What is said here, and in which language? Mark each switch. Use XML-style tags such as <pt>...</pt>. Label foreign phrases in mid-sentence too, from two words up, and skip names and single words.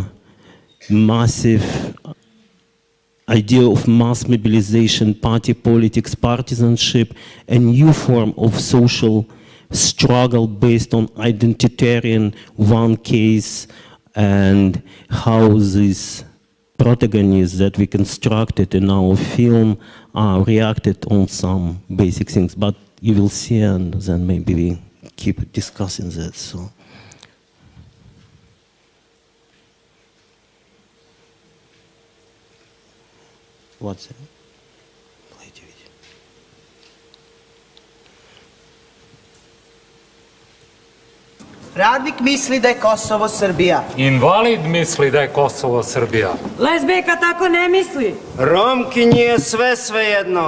<en>massive idea of mass mobilization, party politics, partisanship, a new form of social struggle based on identitarian one case, and how these protagonists that we constructed in our film reacted on some basic things. But you will see, and then maybe we keep discussing that. So. What's it?</en> <sr>Radnik misli da je Kosovo Srbija. Invalid misli da je Kosovo Srbija. Lezbejka tako ne misli. Romkinji je sve svejedno.</sr>